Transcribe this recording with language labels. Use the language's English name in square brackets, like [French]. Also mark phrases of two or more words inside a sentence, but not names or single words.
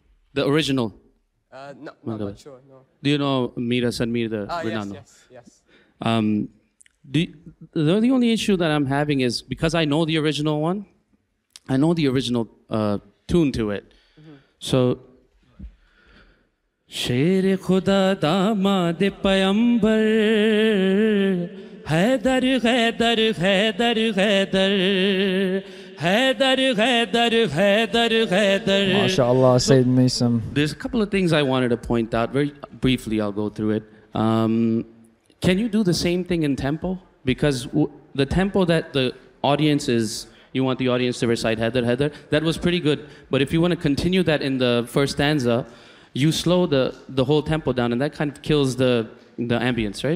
[English] The original? No, I'm not sure, no. Do you know Mir Hasan Mir, the renowned? Yes. The only issue that I'm having is because I know the original one, I know the original tune to it. So, [Urdu] شیر خدا داماد پیمبر حیدر حیدر حیدر حیدر حیدر حیدر حیدر حیدر. [English] MashaAllah, Sayyid Mesum. There's a couple of things I wanted to point out. Very briefly, I'll go through it. Can you do the same thing in tempo? Because the tempo that the audience is, you want the audience to recite Haidar, Haidar, that was pretty good. But if you want to continue that in the first stanza, you slow the whole tempo down, and that kind of kills the ambience, right?